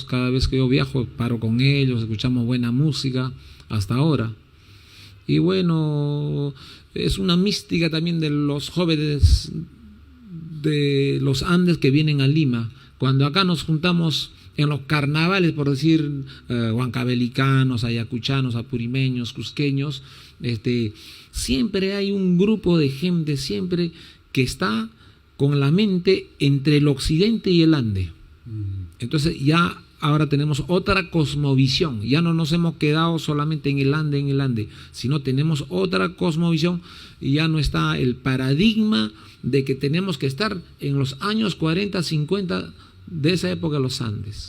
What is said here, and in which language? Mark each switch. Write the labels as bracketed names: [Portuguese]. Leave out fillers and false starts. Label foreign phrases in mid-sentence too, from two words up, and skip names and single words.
[Spanish] Cada vez que yo viajo paro con ellos, escuchamos buena música, hasta ahora. Y bueno, es una mística también de los jóvenes de los Andes que vienen a Lima. Cuando acá nos juntamos en los carnavales, por decir, huancavelicanos, ayacuchanos, apurimeños, cusqueños, siempre hay un grupo de gente, siempre que está con la mente entre el occidente y el Ande. Entonces ya ahora tenemos otra cosmovisión, ya no nos hemos quedado solamente en el Ande, sino tenemos otra cosmovisión y ya no está el paradigma de que tenemos que estar en los años 40, 50 de esa época de los Andes.